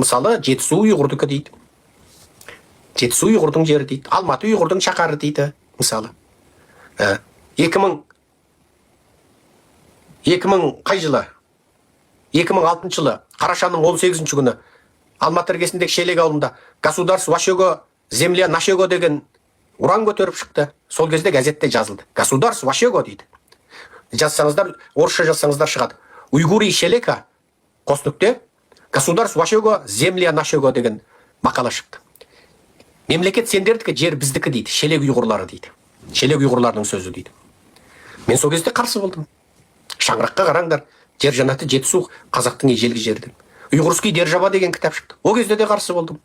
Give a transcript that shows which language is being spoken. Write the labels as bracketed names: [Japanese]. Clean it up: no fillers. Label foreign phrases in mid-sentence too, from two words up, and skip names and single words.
[Kazakh] Мысалы, Жетісу ұйғырдікі дейді. Жетісу ұйғырдың жері дейді. Алматы ұйғырдың шаһары дейді, мысалы. 2000 қай жылы? 2006 жылы қарашаның 18 күні Алматы іргесіндегі Шелек ауылында [Russian] государство вашего земля нашего [Kazakh] деген уран көтеріп шықты. Сол кезде газетте жазылды. [Russian] Государство вашего [Kazakh] дейді. Жазсаңыздар, орысша жазсаңыздар шығады. [Russian] Уйгури Шелека [Kazakh] қосыныкте [Russian] государство вашего земля нашего [Kazakh] деген мақала шықты. Мемлекет сендердікі, жер біздікі дейді. Шелек ұйғырлары дейді. Шелек ұйғырларының сөзі дейді. Мен сол кезде қарсы болдым. Шаңыраққа қараңдар, жер жанаты Жетісу қазақтың ежелгі жері деп. [Russian] Уйғурский держава [Kazakh] деген кітап шықты. Ол кезде де қарсы болдым.